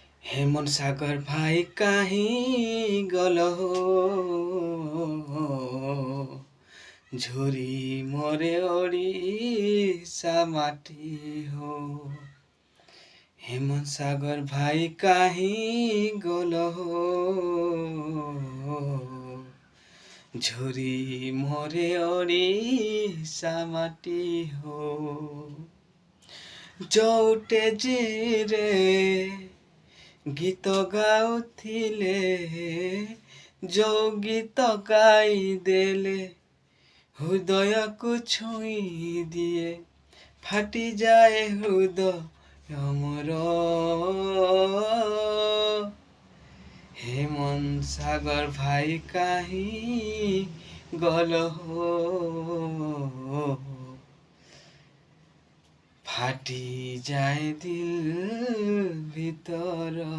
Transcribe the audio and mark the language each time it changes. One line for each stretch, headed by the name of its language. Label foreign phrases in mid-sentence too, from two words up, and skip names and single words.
Saparua: ହେମନ ସାଗର ଭାଇ କାହି ଗଲ ହୋ, ଝୁରି ମରେ ଓଡ଼ିଶା ମାଟି ହୋ। ହେମନ ସାଗର ଭାଇ କାହି ଗଲ ହୋ, ଝୁରି ମରେ ଓଡ଼ିଶା ମାଟି ହୋ।
Odia: ଯୋଉଟେ ଜିରେ ଗୀତ ଗାଉଥିଲେ, ଯୋଉ ଗୀତ ଗାଇଦେଲେ ହୃଦୟକୁ ଛୁଇଁ ଦିଏ, ଫାଟିଯାଏ ହୃଦୟ ମୋର।
Saparua: ହେମନ ସାଗର ଭାଇ କାହି ଗଲ ହୋ, ଫାଟି ଯାଏ ଦିଲ ଭିତର।